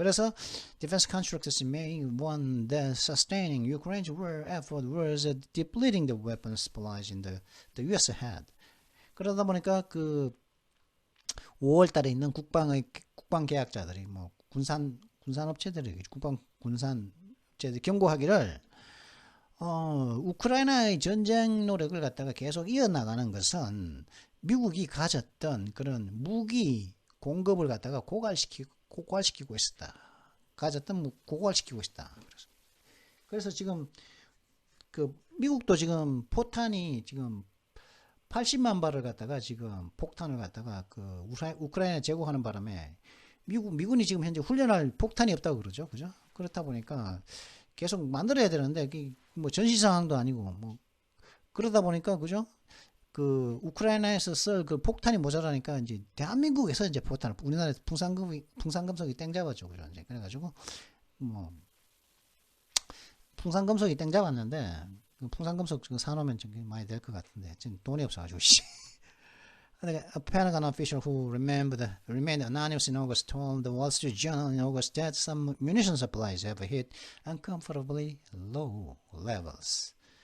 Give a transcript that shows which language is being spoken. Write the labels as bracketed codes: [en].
[ko] 그래서 [en] defense contractors may want that sustaining Ukraine's war effort was depleting the weapons supplies in the U.S. had. [ko] 그러다 보니까 그 5월 달에 있는 국방 계약자들이 뭐 군산 업체들이 군산 업체들이 경고하기를 우크라이나의 전쟁 노력을 갖다가 계속 이어나가는 것은 미국이 가졌던 그런 무기 공급을 갖다가 고갈시키고 있었다. 고갈시키고 있다. 그래서 지금 그 미국도 지금 포탄이 지금 80만 발을 갖다가 지금 폭탄을 갖다가 그 우크라이나 제공하는 바람에 미군이 지금 현재 훈련할 폭탄이 없다고 그러죠. 그죠? 그렇다 보니까 계속 만들어야 되는데 뭐 전시 상황도 아니고 뭐 그러다 보니까 그죠? 그 우크라이나에서 쓸 그 폭탄이 모자라니까 이제 대한민국에서 이제 포탄을 우리나라에서 풍산금속이 땡 잡았죠. 그죠? 이제 그래가지고 뭐 풍산금속이 땡 잡았는데 그 풍산금속 사놓으면 좀 많이 될 것 같은데 지금 돈이 없어가지고 [en] A Pentagon official who remained anonymous in August told the Wall Street Journal in August that some munition supplies have hit uncomfortably low levels.